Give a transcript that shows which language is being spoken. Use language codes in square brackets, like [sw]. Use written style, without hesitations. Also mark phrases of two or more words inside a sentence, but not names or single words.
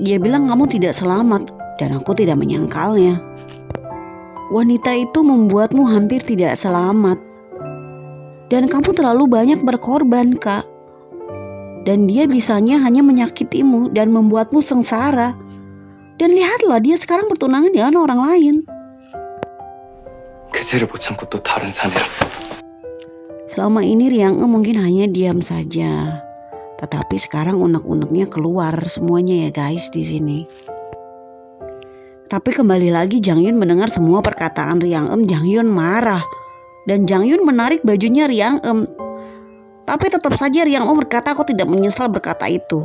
[id] Dia bilang kamu tidak selamat dan aku tidak menyangkalnya. Wanita itu membuatmu hampir tidak selamat. Dan kamu terlalu banyak berkorban, Kak. Dan dia bisanya hanya menyakitimu dan membuatmu sengsara. Dan lihatlah, dia sekarang bertunangan dengan orang lain. [ko] 그새를 못 참고 또 다른 사내를. [id] Selama ini Riang mungkin hanya diam saja. Tetapi sekarang unek-uneknya keluar semuanya ya guys di sini. Tapi kembali lagi Jang Yun mendengar semua perkataan Riang Jang Yun marah. Dan Jang Yun menarik bajunya Riang Tapi tetap saja Riang berkata, aku tidak menyesal berkata itu.